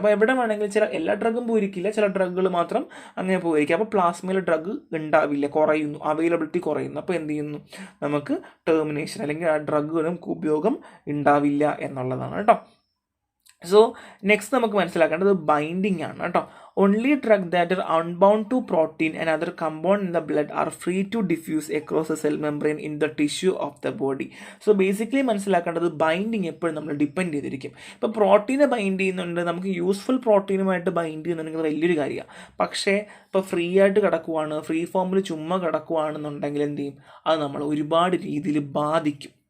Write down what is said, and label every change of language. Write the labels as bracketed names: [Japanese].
[Malayalam] അപ്പോൾ എവിടെ വേണമെങ്കിലും എല്ലാ ഡ്രഗും പോയിരിക്കില്ല, ചില ഡ്രഗുകൾ മാത്രം അങ്ങനെ പോയിരിക്കാം. അപ്പോൾ പ്ലാസ്മയിൽ ഡ്രഗ് ഉണ്ടാവില്ല, കുറയുന്നു, അവൈലബിലിറ്റി കുറയുന്നു. അപ്പോൾ എന്ത് ചെയ്യുന്നു നമുക്ക് ടെർമിനേഷൻ അല്ലെങ്കിൽ ആ ഡ്രഗുകളും ഉപയോഗം ഉണ്ടാവില്ല എന്നുള്ളതാണ് കേട്ടോ. സോ നെക്സ്റ്റ് നമുക്ക് മനസ്സിലാക്കേണ്ടത് ബൈൻഡിങ് ആണ് കേട്ടോ. [English] Only drugs that are unbound to protein and other compound in the blood are free to diffuse across the cell membrane in the tissue of the body. [Malayalam] So basically മനസ്സിലാക്കേണ്ടത് binding എപ്പോഴും നമ്മൾ depend ചെയ്തിരിക്കും. ഇപ്പോൾ പ്രോട്ടീനെ bind ചെയ്യുന്നുണ്ട്, നമുക്ക് useful പ്രോട്ടീനുമായിട്ട് bind ചെയ്യുന്നുണ്ടെങ്കിൽ വലിയൊരു കാര്യമാണ്. പക്ഷേ ഇപ്പോൾ ഫ്രീ ആയിട്ട് കിടക്കുവാണ്, ഫ്രീ ഫോമിൽ ചുമ്മാ കിടക്കുവാണെന്നുണ്ടെങ്കിൽ എന്ത് ചെയ്യും, അത് നമ്മൾ ഒരുപാട് രീതിയിൽ ബാധിക്കും.